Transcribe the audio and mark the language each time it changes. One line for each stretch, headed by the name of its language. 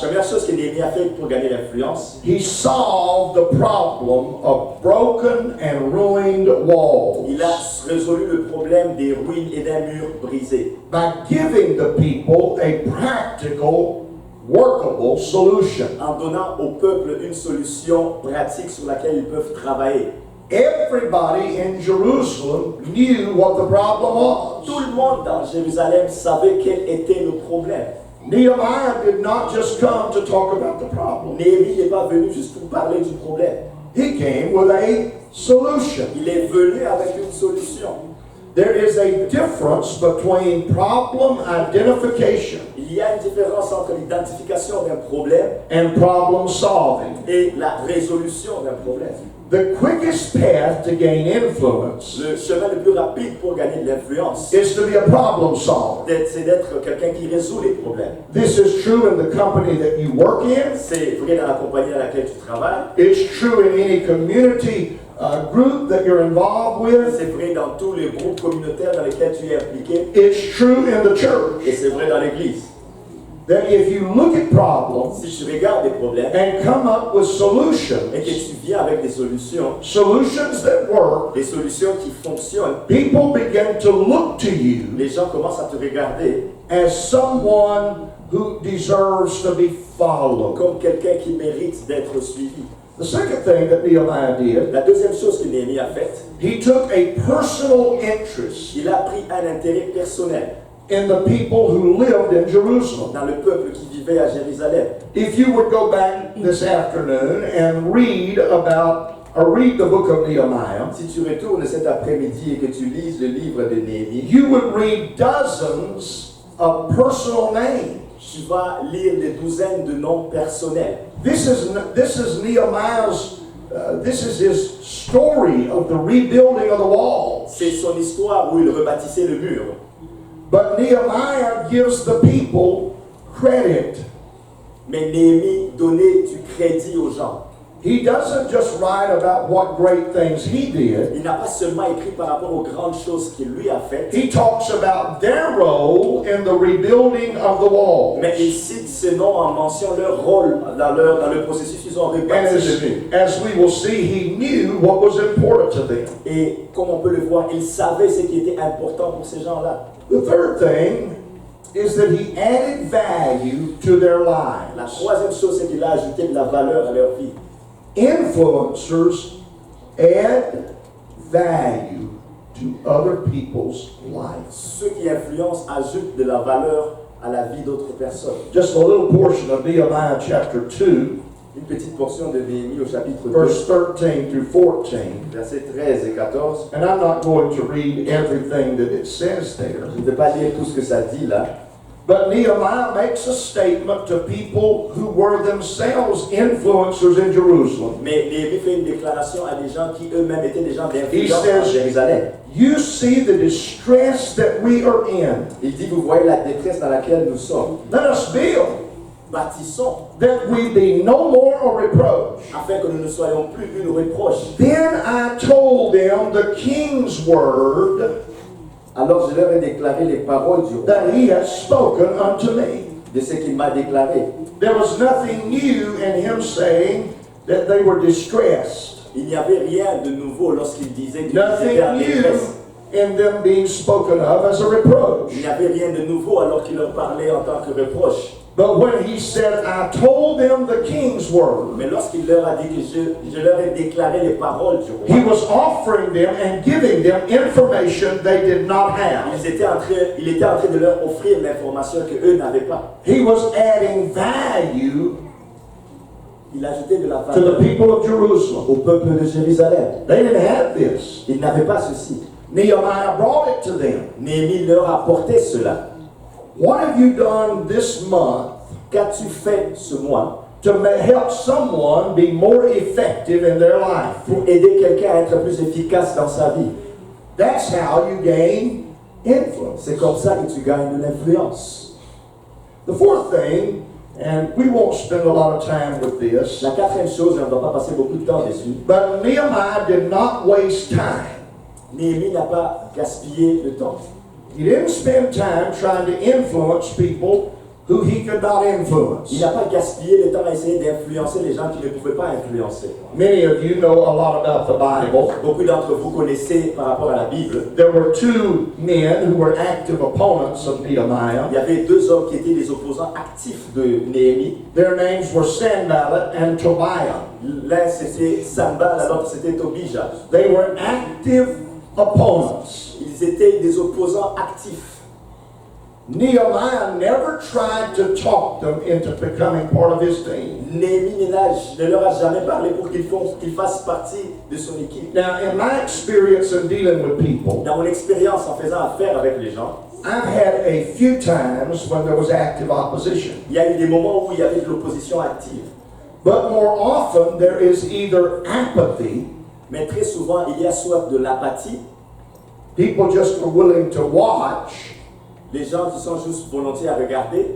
French: première chose que Néhémie a fait pour gagner l'influence,
English: he solved the problem of broken and ruined walls
French: il a résolu le problème des ruines et d'un mur brisé
English: by giving the people a practical, workable solution.
French: en donnant au peuple une solution pratique sur laquelle ils peuvent travailler.
English: Everybody in Jerusalem knew what the problem was.
French: Tout le monde dans Jérusalem savait quel était le problème.
English: Nehemiah did not just come to talk about the problem.
French: Néhémie n'est pas venu juste pour parler du problème.
English: He came with a solution.
French: Il est venu avec une solution.
English: There is a difference between problem identification
French: Il y a une différence entre l'identification d'un problème
English: and problem solving.
French: et la résolution d'un problème.
English: The quickest path to gain influence
French: Le chemin le plus rapide pour gagner de l'influence,
English: is to be a problem solver.
French: c'est d'être quelqu'un qui résout les problèmes.
English: This is true in the company that you work in.
French: C'est vrai dans la compagnie à laquelle tu travailles,
English: It's true in any community group that you're involved with.
French: c'est vrai dans tous les groupes communautaires dans lesquels tu es impliqué,
English: It's true in the church.
French: et c'est vrai dans l'église.
English: That if you look at problems
French: Si tu regardes des problèmes
English: and come up with
French: et que
English: solutions
French: tu viens avec des solutions
English: that work,
French: des solutions qui fonctionnent,
English: people begin to look to you
French: les gens commencent à te regarder
English: as someone who deserves to be followed.
French: comme quelqu'un qui mérite d'être suivi.
English: The second thing that Nehemiah did,
French: La deuxième chose que Néhémie a faite,
English: he took a personal interest
French: il a pris un intérêt personnel
English: in the people who lived in Jerusalem.
French: dans le peuple qui vivait à Jérusalem.
English: If you would go back this afternoon and read the book of Nehemiah,
French: Si tu retournes cet après-midi et que tu lises le livre de Néhémie,
English: you would read dozens of personal names.
French: tu vas lire des douzaines de noms personnels.
English: This is Nehemiah's. This is his story of the rebuilding of the walls.
French: C'est son histoire où il rebâtissait le mur.
English: But Nehemiah gives the people credit.
French: Mais Néhémie donnait du crédit aux gens.
English: He doesn't just write about what great things he did.
French: Il n'a pas seulement écrit par rapport aux grandes choses qu'il lui a faites,
English: He talks about their role in the rebuilding of the walls.
French: mais il cite ces noms en mention leur rôle dans le processus qu'ils ont
English: And
French: rebâti le mur.
English: as we will see, he knew what was important to them.
French: Et comme on peut le voir, il savait ce qui était important pour ces gens-là.
English: The third thing is that he added value to their
French: La
English: lives.
French: troisième chose, c'est qu'il a ajouté de la valeur à leur vie.
English: Influencers add value to other people's lives.
French: Ceux qui influencent ajoutent de la valeur à la vie d'autres personnes.
English: Just a little portion of Nehemiah chapter 2,
French: Une petite portion de Néhémie au chapitre 2,
English: verse 13 through 14.
French: versets 13 et 14.
English: And I'm not going to read everything that it says there,
French: Je ne vais pas lire tout ce que ça dit là,
English: But Nehemiah makes a statement to people who were themselves influencers in Jerusalem.
French: Mais Néhémie fait une déclaration à des gens qui eux-mêmes étaient des gens
English: He
French: d'influence à
English: says,
French: Jérusalem.
English: you see the distress that we are in.
French: Il dit, vous voyez la détresse dans laquelle nous sommes.
English: Let us build,
French: Bâtissons,
English: that we be no more a reproach.
French: afin que nous ne soyons plus une reproche.
English: Then I told them the king's word
French: Alors je leur ai déclaré les paroles du roi,
English: that he had spoken unto me.
French: de ce qu'il m'a déclaré.
English: There was nothing new in him saying that they were distressed.
French: Il n'y avait rien de nouveau lorsqu'il disait qu'ils
English: Nothing
French: étaient en
English: new
French: détresse.
English: in them being spoken of as a reproach.
French: Il n'y avait rien de nouveau alors qu'il leur parlait en tant que reproche.
English: But when he said, I told them the king's word,
French: Mais lorsqu'il leur a dit que je leur ai déclaré les paroles du roi,
English: he was offering them and giving them information they did not have.
French: il était en train de leur offrir l'information qu'eux n'avaient pas.
English: He was adding value
French: Il ajoutait de la
English: to the
French: valeur
English: people of Jerusalem.
French: au peuple de Jérusalem.
English: They didn't have this.
French: Ils n'avaient pas ceci.
English: Nehemiah brought it to them.
French: Néhémie leur apportait cela.
English: What have you done this month
French: Qu'as-tu fait ce mois
English: to help someone be more effective in their life?
French: pour aider quelqu'un à être plus efficace dans sa vie?
English: That's how you gain influence.
French: C'est comme ça que tu gagnes de l'influence.
English: The fourth thing, and we won't spend a lot of time with this,
French: La quatrième chose, et on ne va pas passer beaucoup de temps dessus,
English: but Nehemiah did not waste time.
French: Néhémie n'a pas gaspillé le temps.
English: He didn't spend time trying to influence people who he could not influence.
French: Il n'a pas gaspillé le temps à essayer d'influencer les gens qu'il ne pouvait pas influencer.
English: Many of you know a lot about the Bible.
French: Beaucoup d'entre vous connaissez par rapport à la Bible.
English: There were two men who were active opponents of Nehemiah.
French: Il y avait deux hommes qui étaient des opposants actifs de Néhémie.
English: Their names were Sanballat and Tobiah.
French: L'un c'était Sanballat, l'autre c'était Tobija.
English: They were active opponents.
French: Ils étaient des opposants actifs.
English: Nehemiah never tried to talk them into becoming part of his team.
French: Néhémie ne leur a jamais parlé pour qu'ils fassent partie de son équipe.
English: Now, in my experience in dealing with people,
French: Dans mon expérience en faisant affaire avec les gens,
English: I've had a few times when there was active opposition.
French: il y a eu des moments où il y avait de l'opposition active.
English: But more often, there is either apathy,
French: Mais très souvent, il y a soit de l'apathie,
English: people just are willing to watch,
French: les gens qui sont juste volontiers à regarder,